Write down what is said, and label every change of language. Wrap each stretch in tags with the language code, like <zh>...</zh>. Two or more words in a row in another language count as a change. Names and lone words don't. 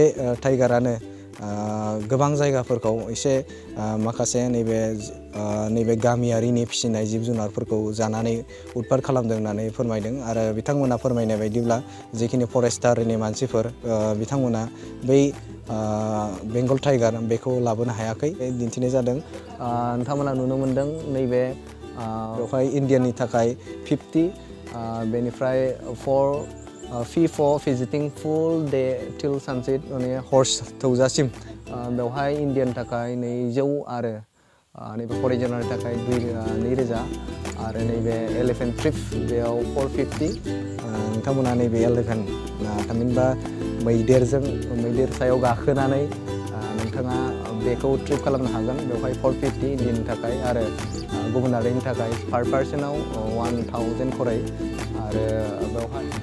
<brx>टाइगारानो गोबां जायगाफोरखौ एसे माखासे नैबे गामियारिनि फिसिनाय जिब जुनारफोरखौ जानानै उतपात खालामदों होननानै फोरमायदों आरो बिथांमोना फोरमायनाय बायदिब्ला जिखिनि फरेस्टारनि मानसिफोर बिथांमोना बै बेंगल टाइगार बेखौ लाबोनो हायाखै दिन्थिनाय जादों नोंथांमोना नुनो मोनदों नैबे बेवहाय इन्डियाननि थाखाय 50 बेनिफ्राय</brx> <en>fee for visiting full day till sunset</en> <brx>माने हर्स थौजासिम बेवहाय इन्डियान थाखाय 200 आरो नैबे फरेनारनि थाखाय 2000 आरो नैबे</brx> <en>elephant trip</en> <brx>बेयाव 450 नोंथांमोना नैबे एलिफेन्ट थामहिनबा मैदेर सायाव गाखोनानै नोंथाङा बेखौ ट्रिप खालामनो हागोन बेवहाय 450 इन्डियाननि थाखाय आरो गुबुनारिनि थाखाय पार पार्सनाव 1000 खरै आरो बेवहाय</brx>